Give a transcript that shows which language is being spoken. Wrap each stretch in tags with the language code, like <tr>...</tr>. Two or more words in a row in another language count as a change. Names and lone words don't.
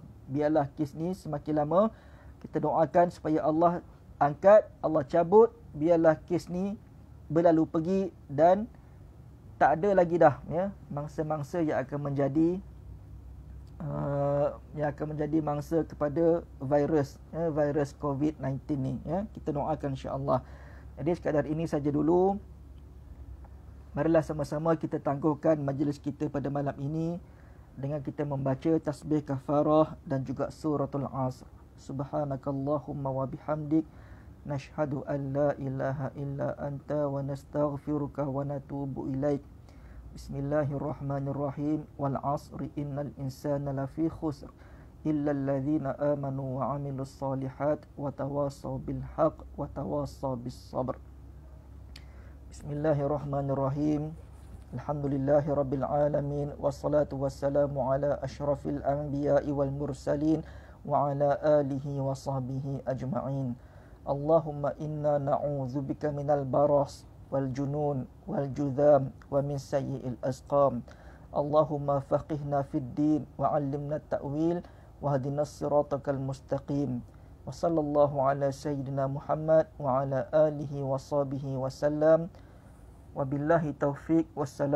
<ms>Biarlah kes ni semakin lama kita doakan supaya Allah angkat, Allah cabut, biarlah kes ni berlalu pergi dan tak ada lagi dah ya mangsa-mangsa yang akan menjadi mangsa kepada virus virus COVID-19 ni ya. Kita doakan insya-Allah. Jadi sekadar ini saja dulu. Marilah sama-sama kita tangguhkan majlis kita pada malam ini dengan kita membaca tasbih kafarah dan juga suratul Asr.</ms> <ar>سبحانك اللهم وبحمدك نشهد أن لا إله إلا أنت ونستغفرك ونتوب إليك. بسم الله الرحمن الرحيم. والعصر إن الإنسان لفي خسر إلا الذين آمنوا وعملوا الصالحات وتواصوا بالحق وتواصوا بالصبر. بسم الله الرحمن الرحيم. الحمد لله رب العالمين والصلاة والسلام على أشرف الأنبياء والمرسلين وعلى آله وصحبه أجمعين. اللهم إنا نعوذ بك من البرص والجنون والجذام ومن سيئ الأسقام. اللهم فقهنا في الدين وعلمنا التأويل واهدنا الصراط المستقيم. وصلى الله على سيدنا محمد وعلى آله وصحبه وسلم. وبالله التوفيق.</ar>